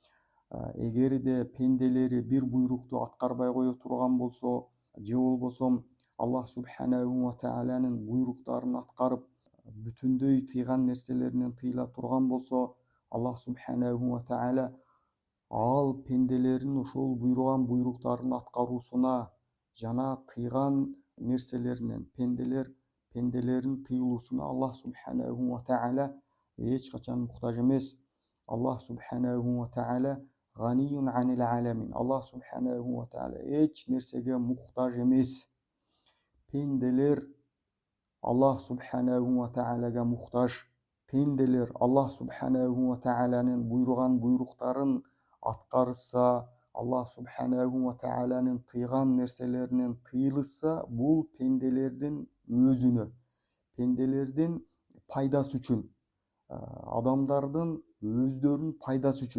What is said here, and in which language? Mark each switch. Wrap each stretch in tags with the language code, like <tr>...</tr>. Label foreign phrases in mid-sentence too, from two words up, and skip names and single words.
<ky>Эгерде пенделери бир буйрукту аткарбай кое турган болсо, же болбосо</ky> <ar>الله سبحانه وتعالى</ar> <ky>буйруктарын аткарып, бүтүндөй тыйган нерселеринен тыйыла турган болсо,</ky> <ar>الله سبحانه وتعالى</ar> <ky>ал пенделерин ошол буйруган буйруктарын аткаруусуна жана тыйган нерселеринен пенделерин тыйылуусуна</ky> <ar>الله سبحانه وتعالى</ar> <ky>эч качан муктаж эмес.</ky> <ar>الله سبحانه وتعالى غني عن العالمين. الله سبحانه وتعالى</ar> <ky>эч нерсеге муктаж эмес. Пенделер</ky> <ar>الله سبحانه وتعالى</ar> <ky>муктаж. Пенделер</ky> <ar>الله سبحانه وتعالى</ar> <ky>буйруган буйруктарын аткарышса,</ky> <ar>الله سبحانه وتعالى</ar> <ky>тыйган нерселеринен тыйылышса, бул пенделердин өзүнө, пенделердин пайдасы үчүн, адамдардын өздөрүнүн пайдасы үчүн.</ky>